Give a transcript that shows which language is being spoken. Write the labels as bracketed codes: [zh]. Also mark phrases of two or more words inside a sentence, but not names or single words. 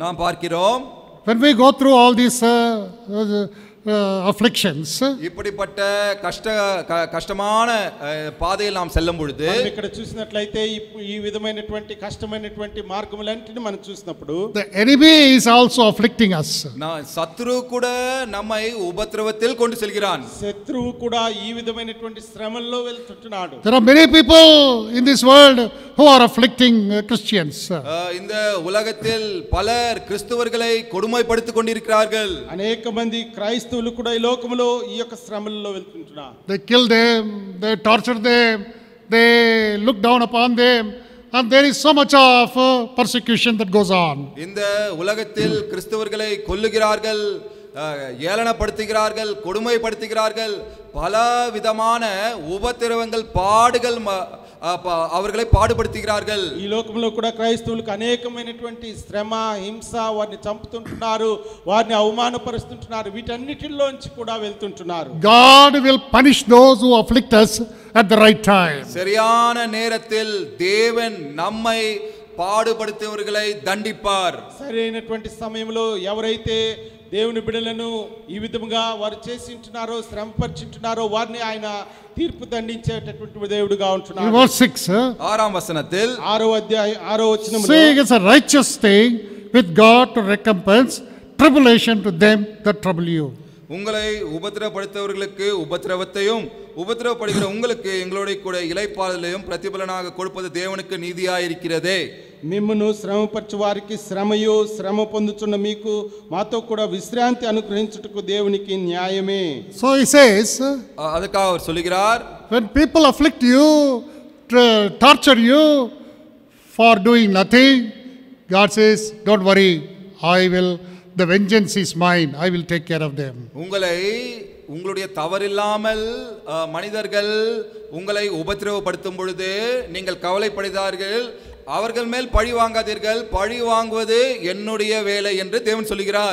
[ta] நாம் பார்க்கிறோம், [en] when we go through all these afflictions, [ta] இப்படிப்பட்ட கஷ்டமான பாதையில் நாம் செல்லும் பொழுது [te] ఇక్కడ చూసినట్లయితే ఈ విధమైనటువంటి కష్టమైనటువంటి మార్గములన్నిటిని మనం చూసినప్పుడు [en] the enemy is also afflicting us. [ta] சத்ரு கூட நம்மை உபத்திரவத்தில் கொண்டு செல்கிறான். [te] శత్రువు కూడా ఈ విధమైనటువంటి శ్రమల్లో వెళ్తుంటున్నాడు. [en] There are many people in this world who are afflicting Christians. [ta] இந்த உலகத்தில் பலர் கிறிஸ்தவர்களை கொடுமைப்படுத்திக் கொண்டிருக்கிறார்கள். [te] అనేక మంది క్రైస్తవులు కూడా ఈ లోకములో ఈ యొక్క శ్రమల్లో వెళ్తుంటున్నారు. [en] They kill them, they torture them, they look down upon them, and there is so much of persecution that goes on. [ta] இந்த உலகத்தில் கிறிஸ்தவர்களை கொல்லுகிறார்கள், ஏளனப்படுத்துகிறார்கள், கொடுமைப்படுத்துகிறார்கள், பல விதமான உபத்திரவங்கள் பாடுகள் அவர்களை பாடுபடுத்துகிறார்கள். [te] ఈ లోకంలో కూడా క్రైస్తవులకు అనేకమైనటువంటి శ్రమ హింస వారిని చంపుతుంటున్నారు, వారిని అవమానపరుస్తుంటున్నారు, వీటన్నిటిలోంచి కూడా వెళ్తుంటున్నారు. [en] God will punish those who afflict us at the right time. [ta] சரியான நேரத்தில் தேவன் நம்மை பாடுபடுத்துவர்களை தண்டிப்பார். [te] సరైనటువంటి సమయంలో ఎవరైతే దేవుని బిడ్డలను ఈ విధముగా వారు చేసింటున్నారో శ్రమపరిచింటున్నారో వారిని ఆయన తీర్పు దండించేటటువంటి దేవుడుగా ఉంటున్నాడు. [en] Verse 6, [ta] ஆறாம் வசனத்தில் [te] 6వ వచనములో [en] saying it's a righteous thing with God to recompense tribulation to them that trouble you. [ta] உங்களை உபத்திரப்படுத்தவர்களுக்கு உபத்திரவத்தையும் உபத்திரவப்படுகிற உங்களுக்கு எங்களோட கூட இளைப்பாறுதலையும் பிரதிபலனாக கொடுப்பது தேவனுக்கு நீதியாயிருக்கிறதே. [te] మిమ్మును శ్రమపరచు వారికి శ్రమయు శ్రమ పొందుచున్న మీకు మాతో కూడా విశ్రాంతి అనుగ్రహించుటకు దేవునికి న్యాయమే. [en] So he says, [ta] அதுக்காக அவர் சொல்கிறார், [en] when people afflict you, torture you for doing nothing, God says, don't worry, the vengeance is mine, I will take care of them. [ta] உங்களுடைய தவறில்லாமல் மனிதர்கள் உங்களை உபத்திரவப்படுத்தும் பொழுது நீங்கள் கவலைப்படுகிறார்கள், அவர்கள் மேல் பழி வாங்காதீர்கள், பழி வாங்குவது என்னுடைய வேலை என்று தேவன் சொல்கிறார்.